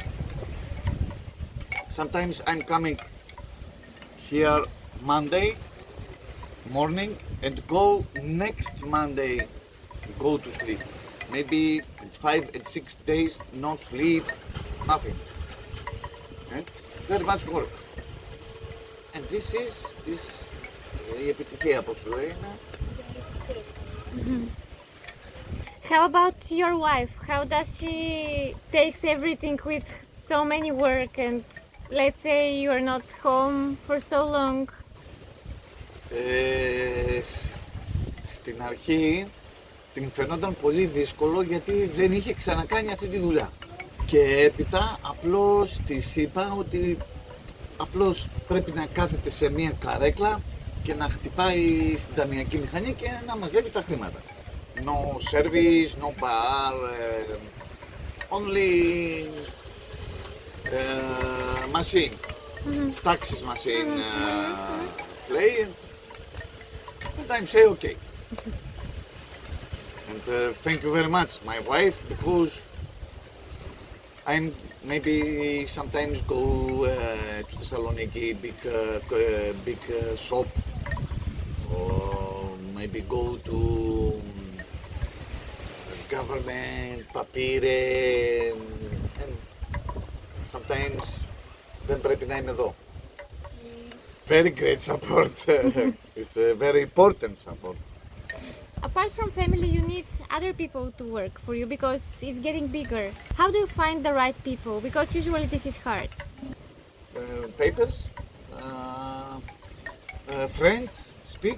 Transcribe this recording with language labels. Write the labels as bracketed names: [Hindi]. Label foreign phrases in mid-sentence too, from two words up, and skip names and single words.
[English] Sometimes I'm coming here Monday morning and go next Monday, go to sleep. Maybe 5 and 6 days, no sleep, nothing. And very much work. And this is [Greek] η επιτυχία, πώς λέει, [English] How about your wife? How does she takes everything with so many work and let's say you're not home for so long? [Greek] Στην αρχή την φαινόταν πολύ δύσκολο γιατί δεν είχε ξανακάνει αυτή τη δουλειά. Και έπειτα απλώς της είπα ότι απλώς πρέπει να κάθεται σε μία καρέκλα και να χτυπάει στην ταμιακή μηχανή και να μαζεύει τα χρήματα. [English] No service, no bar, only machine, taxes machine play, and I'm say okay. And thank you very much, my wife, because I'm maybe sometimes go to Thessaloniki, big shop, or maybe go to government, papire, and sometimes [Greek] δεν πρέπει να είμαι εδώ. [English] Very great support. It's a very important support. Apart from family, you need other people to work for you because it's getting bigger. How do you find the right people? Because usually this is hard. Papers, friends, speak.